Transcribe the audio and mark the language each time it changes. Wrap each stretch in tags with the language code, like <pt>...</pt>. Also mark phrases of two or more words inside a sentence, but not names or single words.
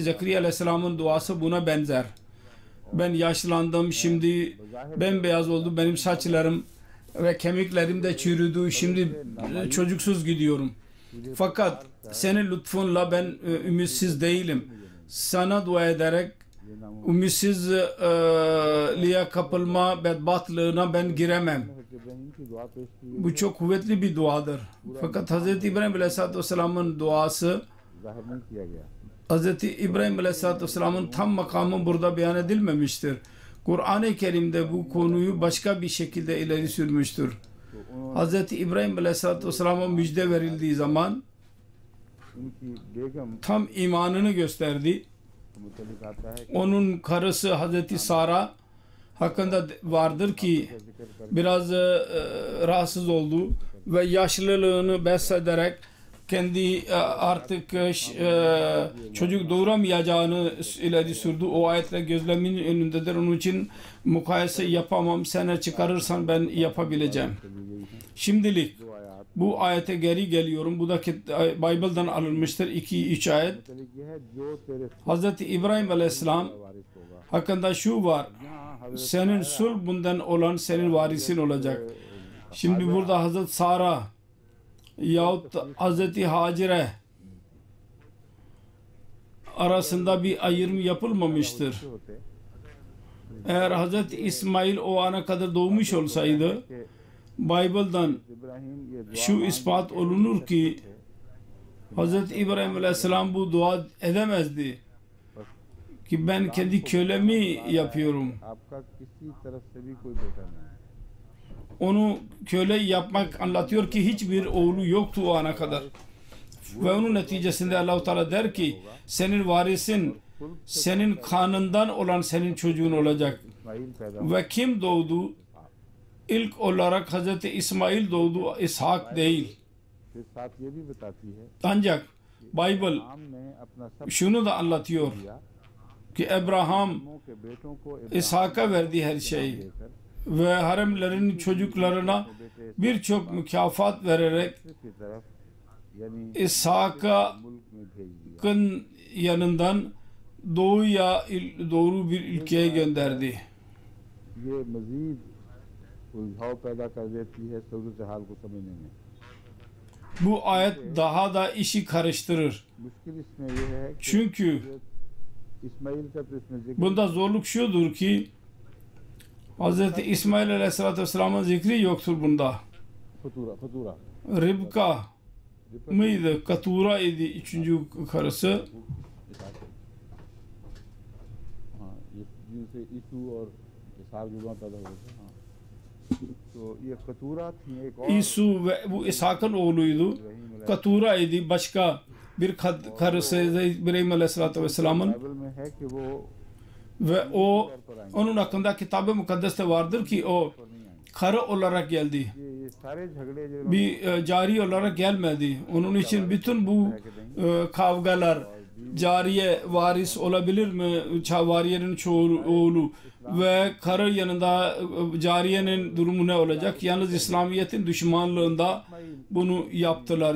<tr>Zekeriya Aleyhisselam'ın duası buna benzer. Ben yaşlandım, şimdi bembeyaz oldu benim saçlarım ve kemiklerim de çürüdü, şimdi çocuksuz gidiyorum. Fakat senin lütfunla ben ümitsiz değilim. Sana dua ederek ümitsizliğe kapılma bedbahtlığına ben giremem.</tr> <ur>ابراہیم کی دعا پیش کی</ur> <tr>Bu çok kuvvetli bir duadır. Fakat Hz. İbrahim Aleyhisselatü Vesselam'ın duası,</tr> <ur>ظاہر نہیں کیا گیا.</ur> <tr>Hz. İbrahim Aleyhisselatü Vesselam'ın tam makamı burada beyan edilmemiştir. Kur'an-ı Kerim'de bu konuyu başka bir şekilde ileri sürmüştür. Hz. İbrahim Aleyhisselatü Vesselam'a müjde verildiği zaman</tr> <ur>ان کی بیگم</ur> <tr>tam imanını gösterdi.</tr> <ur>متعلق آتا ہے کہ</ur> <tr>Onun karısı Hz. Sara hakkında vardır ki biraz rahatsız oldu ve yaşlılığını besederek kendi artık çocuk doğuramayacağını ileri sürdü. O ayetler gözlemin önündedir. Onun için mukayese yapamam. Sen çıkarırsan ben yapabileceğim. Şimdilik bu ayete geri geliyorum. Bu da Bible'dan alınmıştır. 2-3 ayet.</tr> <ur>متعلق یہ ہے جو تیرے</ur> <tr>Hz. İbrahim Aleyhisselam</tr> <ur>وارث ہوگا.</ur> <tr>hakkında şu var.</tr> <ur>یہاں حضرت</ur> <tr>Senin sulbünden olan senin varisin olacak. Şimdi burada Hazreti Sara yahut Hazreti Hacire arasında bir ayrım yapılmamıştır.</tr> <ur>ہوتے</ur> <tr>Eğer Hazreti İsmail o ana kadar doğmuş olsaydı</tr> <ur>کہ</ur> <tr>Bible'dan</tr> <ur>ابراہیم یہ دعا</ur> <tr>şu ispat olunur ki Hazreti İbrahim Aleyhisselam bu dua edemezdi. Ki ben kendi kölemi yapıyorum.</tr> <ur>آپ کا کسی طرف سے بھی کوئی بیٹا نہیں ہے.</ur> <tr>Onu köle yapmak anlatıyor ki hiçbir oğlu yoktu o ana kadar. Ve onun neticesinde Allah-u Teala der ki senin varisin senin kanından olan senin çocuğun olacak.</tr> <ur>اسماعیل پیدا</ur> <tr>Ve kim doğdu? İlk olarak Hazreti İsmail doğdu, İshak değil.</tr> <ur>پھر ساتھ یہ بھی بتاتی ہے</ur> <tr>Ancak Bible</tr> <ur>عام نے اپنا سب</ur> <tr>şunu da anlatıyor</tr> <ur>دیا</ur> <tr>ki Abraham</tr> <ur>لوگوں کے بیٹوں کو</ur> <tr>İshak'a verdi her şeyi</tr> <ur>دے کر</ur> <tr>ve haremlerin çocuklarına birçok mükafat vererek</tr> <ur>کی طرف یعنی</ur> <tr>İshak'a</tr> <ur>ملک میں بھیج دیا.</ur> <tr>Hakk'ın yanından doğuya doğru bir ülkeye gönderdi.</tr> <ur>یہ مزید الجھاؤ پیدا کر دیتی ہے صورت حال کو سمجھنے میں.</ur> <tr>Bu ayet daha da işi karıştırır.</tr> <ur>مشکل اس میں یہ ہے کہ</ur> <tr>Çünkü</tr> <ur>اسماعیل کا تو اس میں ذکر</ur> <tr>bunda zorluk şudur ki Hz. İsmail Aleyhisselatü Vesselam'ın zikri yoktur bunda. फतूरा Ribka mıydı? Katura idi üçüncü karısı.</tr> <ur>ہاں یہ جن سے عیسو اور اسحاق جڑواں پیدا ہوئے تھے. ہاں تو یہ قطورا تھی ایک اور</ur> <tr>İsu ve bu İshak'ın oğluydu. Katura idi. Başka bir karısı İbrahim Aleyhisselatü Vesselam'ın</tr> <ur>بائبل میں ہے کہ وہ</ur> <tr>ve o onun hakkında Kitab-ı Mukaddes'te vardır ki o karı olarak geldi.</tr> <ur>یہ سارے جھگڑے جو</ur> <tr>Bir cari olarak gelmedi. Onun için bütün bu kavgalar cariye varis olabilir mi? Variyenin çoğu oğlu ve karı yanında cariyenin durumu ne olacak? Yalnız İslamiyet'in düşmanlığında bunu yaptılar.</tr>